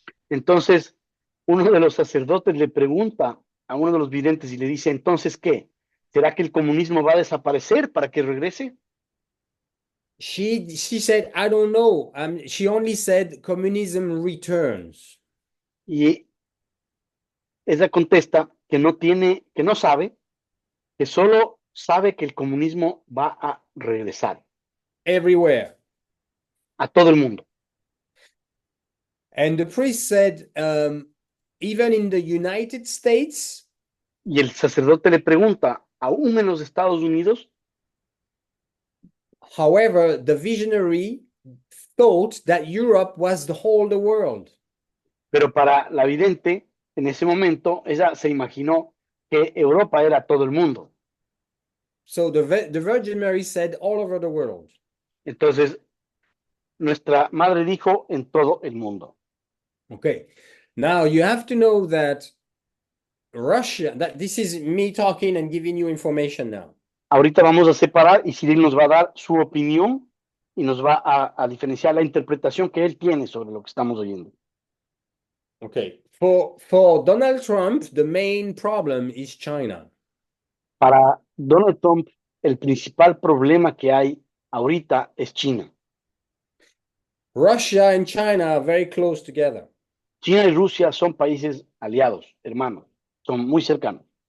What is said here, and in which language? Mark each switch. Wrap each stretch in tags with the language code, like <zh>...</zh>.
<es>Entonces, uno de los sacerdotes le pregunta a uno de los videntes y le dice, entonces, ¿qué? ¿Será que el comunismo va a desaparecer para que regrese?</es> <en>She said, I don't know. She only said communism returns.</en> <es>Y ella contesta que no sabe, que solo sabe que el comunismo va a regresar.</es> <en>Everywhere.</en> <es>A todo el mundo.</es> <en>And the priest said, even in the United States.</en> <es>Y el sacerdote le pregunta, ¿aún en los Estados Unidos?</es> <en>However, the visionary thought that Europe was the whole the world.</en> <es>Pero para la vidente, en ese momento, ella se imaginó que Europa era todo el mundo.</es> <en>So the Virgin Mary said all over the world.</en> <es>Entonces, nuestra madre dijo en todo el mundo.</es> <en>Okay. Now you have to know that Russia, that this is me talking and giving you information now.</en> <es>Ahorita vamos a separar y Cyril nos va a dar su opinión y nos va a diferenciar la interpretación que él tiene sobre lo que estamos oyendo.</es> <en>Okay. For Donald Trump, the main problem is China.</en> <es>Para Donald Trump, el principal problema que hay ahorita es China.</es> <en>Russia and China are very close together.</en> <es>China y Rusia son países aliados, hermanos, son muy cercanos.</es>